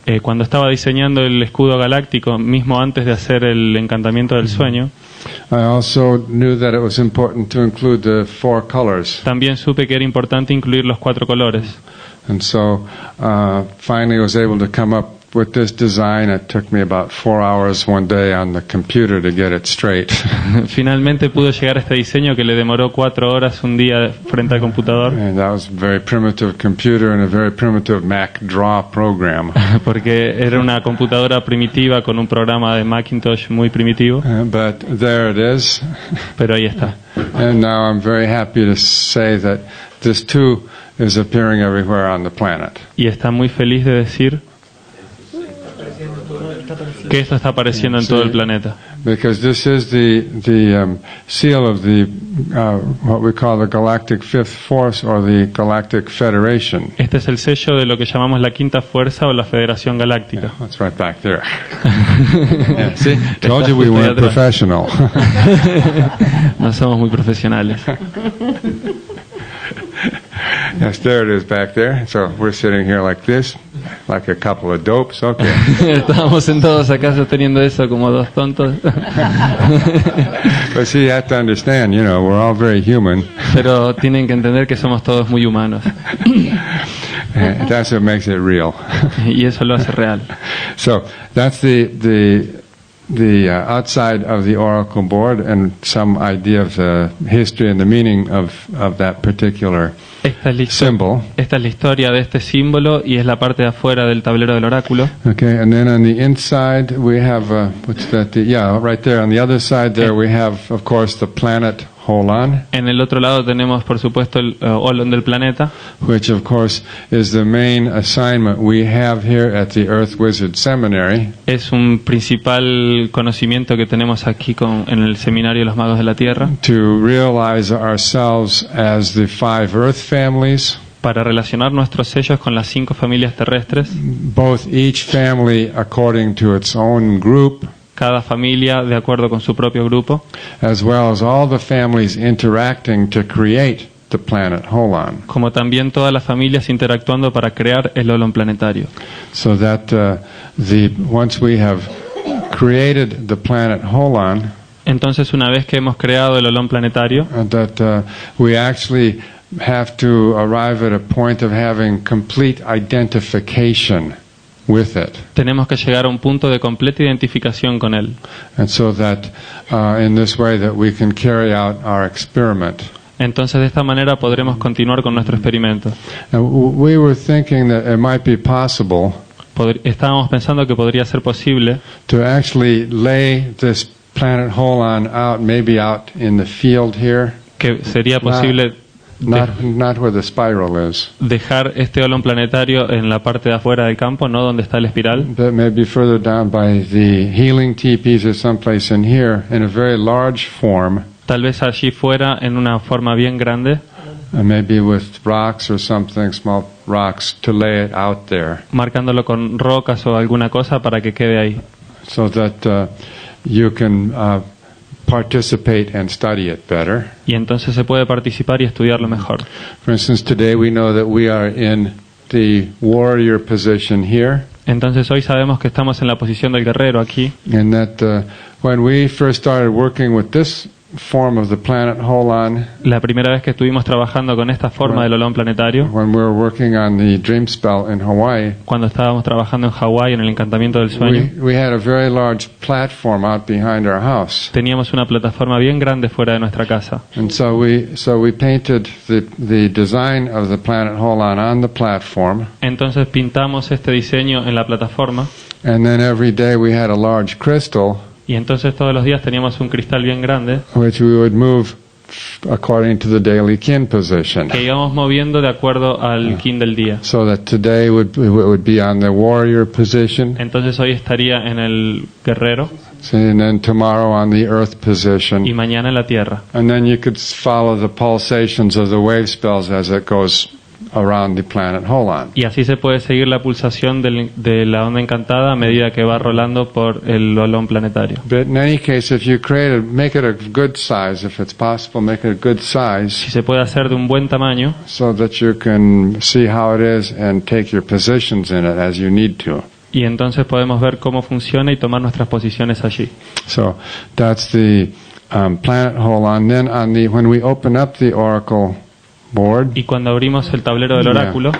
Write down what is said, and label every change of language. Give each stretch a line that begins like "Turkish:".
Spanish: Cuando estaba diseñando el escudo galáctico, mismo antes de hacer el encantamiento del sueño,
English: I also knew that it was important to include the 4 colors.
Spanish: también supe que era importante incluir los 4 colores.
English: And so finally I was able to come up with this design. It took me about 4 hours one day on the computer to get it straight.
Spanish: Finalmente pudo llegar a este diseño que le demoró 4 horas un día frente al computador,
English: And that was a very primitive computer and a very primitive Mac Draw program.
Spanish: porque era una computadora primitiva con un programa de Macintosh muy primitivo,
English: But there it is.
Spanish: pero ahí está.
English: And now I'm very happy to say that this too is appearing everywhere on the planet.
Spanish: Y está muy feliz de decir que esto está apareciendo en todo el planeta.
English: Because this is the seal of the what we call the Galactic Fifth Force or the Galactic Federation.
Spanish: Este es el sello de lo que llamamos la Quinta Fuerza o la Federación Galáctica.
English: That's right back there. Yeah, see, told you we
Spanish: justo ahí
English: weren't
Spanish: atrás.
English: professional.
Spanish: No somos muy profesionales.
English: Yes, there it is back there. So we're sitting here like this, like a couple of dopes. Okay.
Spanish: Estábamos sentados acá sosteniendo eso como dos tontos.
English: But see, you have to understand, we're all very human.
Spanish: Pero tienen que entender que somos todos muy humanos.
English: And that's what makes it real.
Spanish: Y eso lo hace real.
English: So that's the outside of the oracle board and some idea of the history and the meaning of that particular symbol.
Spanish: Esta es la historia de este símbolo y es la parte de afuera del tablero del oráculo.
English: Okay, and then on the inside we have what's that? Right there on the other side there we have, of course, the planet Holon.
Spanish: En el otro lado tenemos, por supuesto, el Holon del planeta,
English: Which, of course, is the main assignment we have here at the Earth Wizard Seminary.
Spanish: es un principal conocimiento que tenemos aquí en el Seminario de los Magos de la Tierra,
English: To realize ourselves as the 5 Earth families,
Spanish: para relacionar nuestros sellos con las 5 familias terrestres,
English: both each family according to its own group,
Spanish: cada familia de acuerdo con su propio grupo,
English: as well as all the families interacting to create the planet Holon.
Spanish: como también todas las familias interactuando para crear el Holon planetario.
English: So that once we have created the planet Holon,
Spanish: Entonces, una vez que hemos creado el Holon planetario,
English: that we actually have to arrive at a point of having complete identification with it.
Spanish: tenemos que llegar a un punto de completa identificación con él.
English: And so that in this way that we can carry out our experiment.
Spanish: Entonces, de esta manera podremos continuar con nuestro experimento.
English: And we were thinking that it might be possible
Spanish: Estábamos pensando que podría ser posible
English: to actually lay this planet Holon out, maybe out in the field here,
Spanish: que sería posible
English: not where the spiral is,
Spanish: dejar este Holon planetario en la parte de afuera del campo, no donde está la espiral,
English: but maybe further down by the healing teepees or someplace in here in a very large form,
Spanish: tal vez allí fuera en una forma bien grande,
English: maybe with rocks or something, small rocks, to lay it out there.
Spanish: marcándolo con rocas o alguna cosa para que quede ahí.
English: so that you can participate and study it better.
Spanish: Y entonces se puede participar y estudiarlo mejor.
English: For instance, today we know that we are in the warrior position here,
Spanish: Entonces hoy sabemos que estamos en la posición del guerrero aquí,
English: and that when we first started working with this form of the planet Holon,
Spanish: la primera vez que estuvimos trabajando con esta forma del olón planetario,
English: when we were working on the dream spell in Hawaii,
Spanish: cuando estábamos trabajando en Hawái en el encantamiento del sueño,
English: we had a very large platform out behind our house.
Spanish: teníamos una plataforma bien grande fuera de nuestra casa.
English: And so we painted the design of the planet Holon on the platform,
Spanish: Entonces pintamos este diseño en la plataforma
English: and then every day we had a large crystal
Spanish: y entonces todos los días teníamos un cristal bien grande
English: which we would move according to the daily kin position.
Spanish: que íbamos moviendo de acuerdo al kin del día.
English: So that today would be on the warrior position,
Spanish: Entonces hoy estaría en el guerrero
English: and then tomorrow on the earth
Spanish: y
English: position.
Spanish: mañana en la tierra.
English: And then you could follow the pulsations of the wave spells as it goes around the planet Holon.
Spanish: Y así se puede seguir la pulsación de la onda encantada a medida que va rolando por el olón planetario.
English: But in any case, if you make it a good size, if it's possible, make it a good size,
Spanish: Si se puede hacer de un buen tamaño,
English: so that you can see how it is and take your positions in it as you need to.
Spanish: y entonces podemos ver cómo funciona y tomar nuestras posiciones allí.
English: So that's the planet Holon. Then when we open up the oracle board,
Spanish: Y cuando abrimos el tablero del oráculo,